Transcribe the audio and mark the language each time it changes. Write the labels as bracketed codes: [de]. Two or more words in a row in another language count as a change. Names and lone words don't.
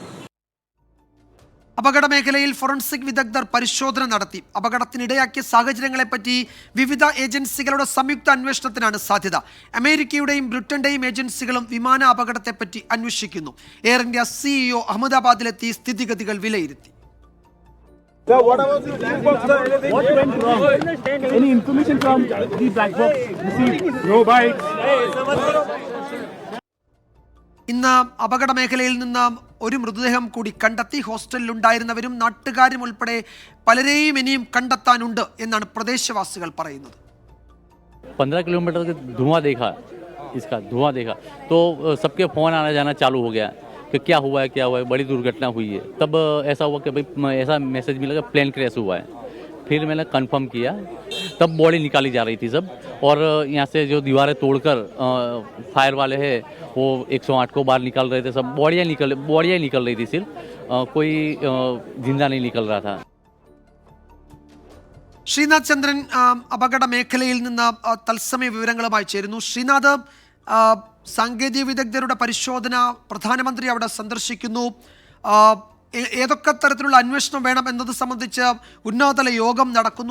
[ml] അപകട മേഖലയിൽ ഫോറൻസിക് വിദഗ്ധർ പരിശോധന നടത്തി. അപകടത്തിനിടയാക്കിയ സാഹചര്യങ്ങളെപ്പറ്റി വിവിധ ഏജൻസികളുടെ സംയുക്ത അന്വേഷണത്തിനാണ് സാധ്യത. അമേരിക്കയുടെയും ബ്രിട്ടന്റെയും ഏജൻസികളും വിമാന അപകടത്തെപ്പറ്റി അന്വേഷിക്കുന്നു. എയർ ഇന്ത്യ CEO അഹമ്മദാബാദിലെത്തി സ്ഥിതിഗതികൾ വിലയിരുത്തി. [en] Sir, what about the black box, sir? What went wrong? Any information from the black box? Received? No bites. [ml] ഇന്ന് അപകട മേഖലയിൽ നിന്ന് ഒരു മൃതദേഹം കൂടി കണ്ടെത്തി. ഹോസ്റ്റലിലുണ്ടായിരുന്നവരും നാട്ടുകാരും ഉൾപ്പെടെ പലരെയും ഇനിയും കണ്ടെത്താനുണ്ട് എന്നാണ് പ്രദേശവാസികൾ പറയുന്നത്. [hi] 15 किलोमीटर धुआं देखा, इसका धुआं देखा तो सबके फ़ोन आना जाना चालू हो गया कि क्या हुआ है, बड़ी दुर्घटना हुई है. तब ऐसा हुआ कि भाई ऐसा मैसेज मिला कि प्लेन क्रैश हुआ है. फिर मैंने कंफर्म किया, तब बॉडी निकाली जा रही थी सब. और यहाँ से जो दीवारें तोड़कर फायर वाले हैं वो 108 को बाहर निकाल रहे थे. सब बॉडियाँ निकल रही थी सिर्फ, कोई जिंदा नहीं निकल रहा था. [ml] ശ്രീനാഥ് ചന്ദ്രൻ അപകട മേഖലയിൽ നിന്ന് തത്സമയ വിവരങ്ങളുമായി ചേരുന്നു. ശ്രീനാഥ്, സാങ്കേതിക വിദഗ്ധരുടെ പരിശോധന, പ്രധാനമന്ത്രി അവിടെ സന്ദർശിക്കുന്നു. ഏതൊക്കെ തരത്തിലുള്ള അന്വേഷണം വേണം എന്നത് സംബന്ധിച്ച് ഉന്നതതല യോഗം നടക്കുന്നു.